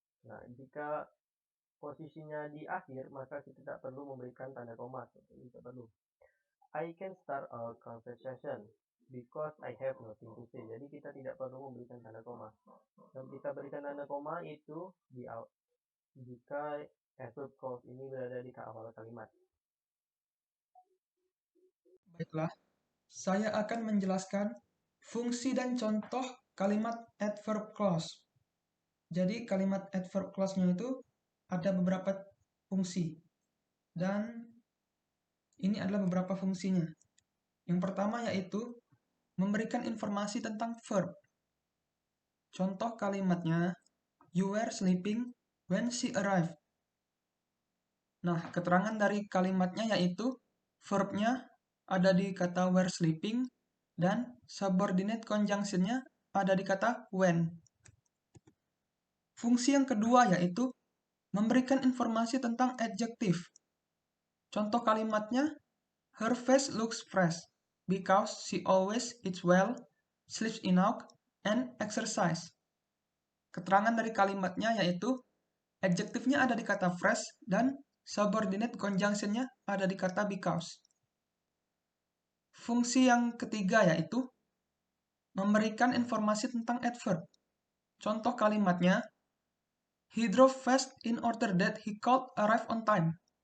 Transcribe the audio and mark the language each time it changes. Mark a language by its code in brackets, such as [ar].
[id] Nah, jika posisinya di akhir, maka kita tidak perlu memberikan tanda koma. Tidak perlu. [en] I can start a conversation because I have nothing to say. [id] Jadi kita tidak perlu memberikan tanda koma. Dan kita berikan tanda koma itu jika adverb clause ini berada di awal kalimat. Baiklah, saya akan menjelaskan fungsi dan contoh kalimat adverb clause. Jadi kalimat adverb clause-nya itu ada beberapa fungsi. Dan ini adalah beberapa fungsinya. Yang pertama yaitu memberikan informasi tentang verb. Contoh kalimatnya, [en] you were sleeping when she arrived. [id] Nah, keterangan dari kalimatnya yaitu verbnya ada di kata were sleeping dan subordinate conjunction-nya ada di kata when. Fungsi yang kedua yaitu memberikan informasi tentang adjektif. Contoh kalimatnya, [en] her face looks fresh because she always eats well, sleeps enough, and exercise. [id] Keterangan dari kalimatnya yaitu adjektifnya ada di kata fresh dan subordinate conjunction-nya ada di kata because. Fungsi yang ketiga yaitu memberikan informasi tentang adverb. Contoh kalimatnya, [en] he drove fast in order that he could arrive on time.